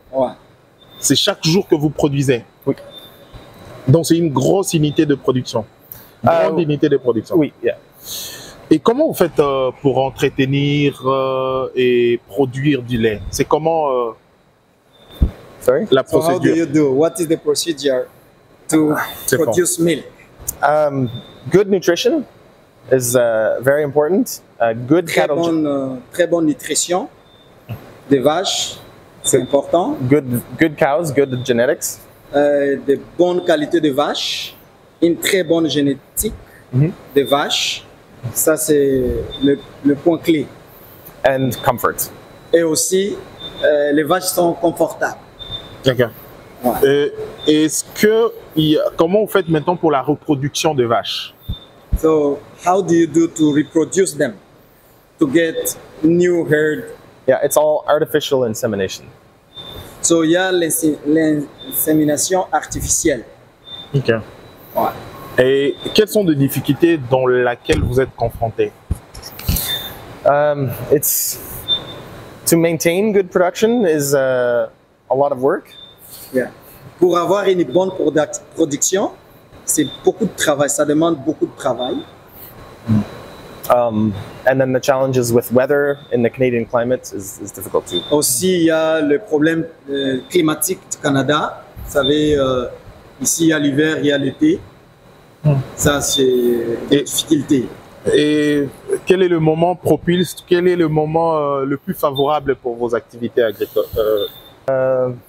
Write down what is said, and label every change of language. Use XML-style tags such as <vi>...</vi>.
<fr>Ouais. C'est chaque jour que vous produisez? Oui. Donc c'est une grosse unité de production? Grande unité de production? Oui,</fr> <en>yeah.</en> <fr>Et comment vous faites pour entretenir et produire du lait? C'est comment</fr> <en>Sorry?</en> <fr>la</fr> <en>So how do</en> <fr>procédure?</fr> <en>you do? What is the procedure to produce milk? Good nutrition is very important. Good cattle.</en> <fr>Très bonne nutrition des vaches, c'est important.</fr> <en>Good cows, good genetics.</en> <fr>De bonnes qualités de vaches, une très bonne génétique de vaches. Ça, c'est le point clé.</fr> <en>And comfort.</en> <fr>Et aussi, les vaches sont confortables. D'accord. Est-ce que, comment vous faites maintenant pour la reproduction de vaches?</fr> <en>So how do you do to reproduce them, to get new herd? Yeah, it's all artificial insemination.</en> <fr>So il y a l'insémination artificielle. Ok. Ouais. Et quelles sont les difficultés dans lesquelles vous êtes confrontés?</fr> <en>It's to maintain good production is a lot of work. Yeah.</en> <fr>Pour avoir une bonne production, c'est beaucoup de travail, ça demande beaucoup de travail.</fr> <en>And then the challenges with weather in the Canadian climate is difficult too.</en> <fr>Aussi, il y a le problème climatique du Canada. Vous savez, ici, il y a l'hiver, il y a l'été. Ça, c'est des difficultés. Et quel est le moment propice, quel est le moment le plus favorable pour vos activités agricoles?</fr>